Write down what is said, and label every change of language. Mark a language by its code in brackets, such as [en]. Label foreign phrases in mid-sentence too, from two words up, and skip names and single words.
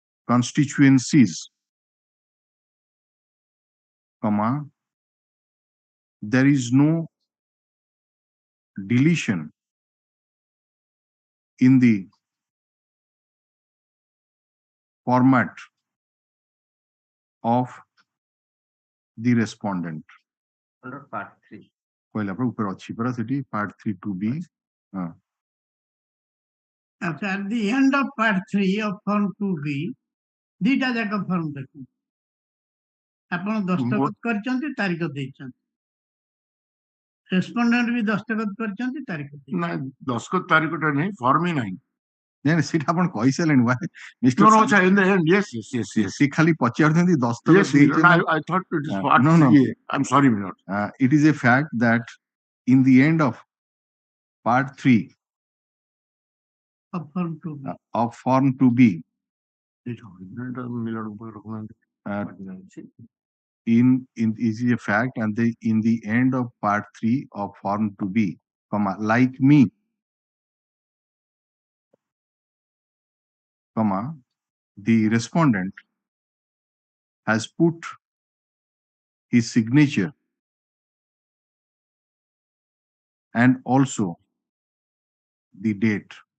[en] constituencies, comma, there is no deletion in the format of the respondent. Under part 3. [or] କହିଲା ପରେ ଉପରେ ଅଛି ପରା ସେଠି [en] part 3 to be. At the end of part 3 of form 2B, [or] ଦିଟା ଯାକ ଫର୍ମ ଦେଖନ୍ତୁ ଆପଣ ଦସ୍ତଖତ କରିଛନ୍ତି ତାରିଖ ଦେଇଛନ୍ତି ରେସ୍ପଣ୍ଡେଣ୍ଟ ବି ଦସ୍ତଖତ କରିଛନ୍ତି ତାରିଖ ଦେଇଛନ୍ତି ନାଇଁ ଦସ୍ତଖତ ତାରିଖଟା ନାହିଁ ଫର୍ମ ହିଁ ନାହିଁ ନାଇଁ ସେଟା ଆପଣ କହିସାରିଲେଣି ଭାଇ [en] No, no, sir, in the end, yes. [or] ସେ ଖାଲି ପଚାରୁଛନ୍ତି ଦସ୍ତଖତ [en] Yes, I thought it is part no. 3A. I'm sorry, Vinod. It is a fact that in the end of part 3 of form 2B, of form 2B, is a fact, and in the end of part 3 of form 2B, comma, like me, comma, the respondent has put his signature and also the date.